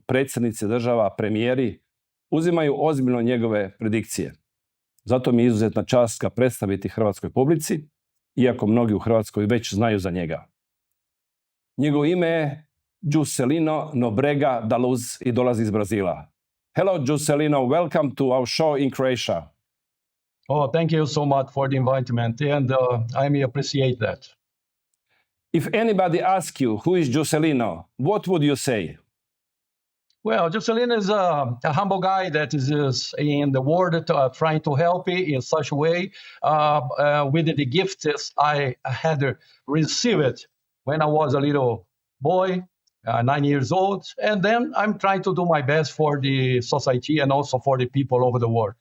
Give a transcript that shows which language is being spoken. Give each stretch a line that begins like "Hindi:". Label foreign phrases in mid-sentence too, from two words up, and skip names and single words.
Croatian: Predsjednici država, premijeri, uzimaju ozbiljno njegove predikcije. Zato mi je izuzetna čast ga predstaviti hrvatskoj publici, iako mnogi u Hrvatskoj već znaju za njega. Njegovo ime je Jucelino Nobrega da Luz i dolazi iz Brazila.
English: Hello Jucelino, welcome to our show in Croatia. Oh, thank you so much for the invitement, and I may appreciate that. If anybody asks you who is Jucelino, what would you say? Well, Jucelino is a humble guy that is in the world trying to help in such a way with the gifts I had received when I was a little boy, 9 years old, and then I'm trying to do my best for the society and also for the people over the world.